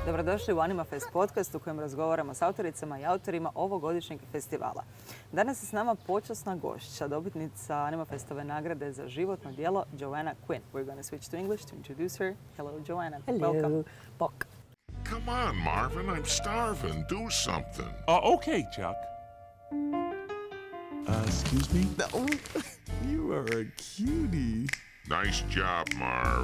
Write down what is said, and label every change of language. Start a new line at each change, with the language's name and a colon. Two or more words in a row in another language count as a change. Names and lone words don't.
Croatian: Dobrodošli u Animafest podcast u kojem razgovaramo s autoricama i autorima ovogodišnjeg festivala. Danas je s nama počasna gošća, dobitnica Animafestove nagrade za životno djelo Joanna Quinn.
English: We're going to switch to English to introduce her. Hello, Joanna. Hello. Welcome.
Croatian: Bok.
English: Come on, Marvin, I'm starving. Do something. Okay, Chuck. Excuse me? No. You are a cutie. Nice job, Marv.